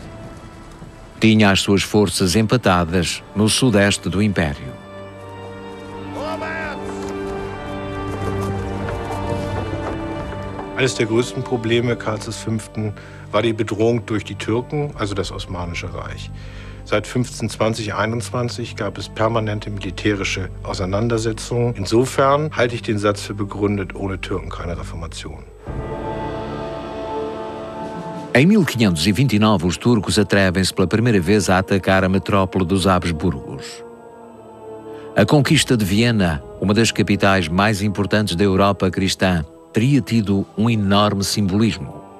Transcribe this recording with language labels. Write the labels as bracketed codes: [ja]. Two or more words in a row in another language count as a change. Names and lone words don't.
[pt] Tinha as suas forças empatadas no sudeste do Império. [de] Eines der größten Probleme Karls V. war die Bedrohung durch die Türken, also das Osmanische Reich. Seit 1520/21 gab es permanente militärische Auseinandersetzungen. Insofern halte ich den Satz für begründet, ohne Türken keine Reformation. [pt] Em 1529, os turcos atrevem-se pela primeira vez a atacar a metrópole dos Habsburgos. A conquista de Viena, uma das capitais mais importantes da Europa cristã, teria tido um enorme simbolismo.